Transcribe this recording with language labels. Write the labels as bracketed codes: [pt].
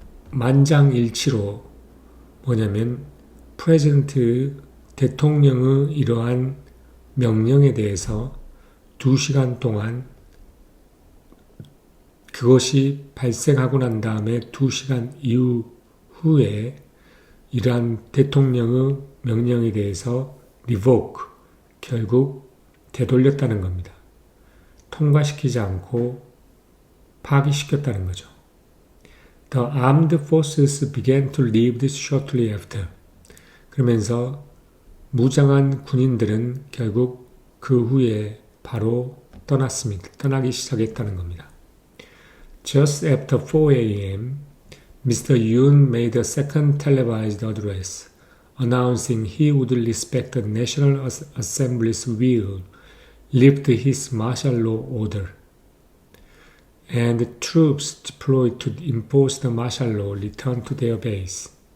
[ko] 만장일치로 뭐냐면 프레지던트 대통령의 이러한 명령에 대해서 2시간 동안 그것이 발생하고 난 다음에 2시간 이후에 이러한 대통령의 명령에 대해서 revoke, 결국 되돌렸다는 겁니다. 통과시키지 않고 파기시켰다는 거죠. [en] The armed forces began to leave this shortly after. [ko] 그러면서 무장한 군인들은 결국 그 후에 바로 떠났습니다. 떠나기 시작했다는 겁니다. [en] Just after 4 a.m., Mr. Yoon made a second televised address, announcing he would respect the National Assembly's will, lift his martial law order, and troops deployed to enforce the martial law returned to their base.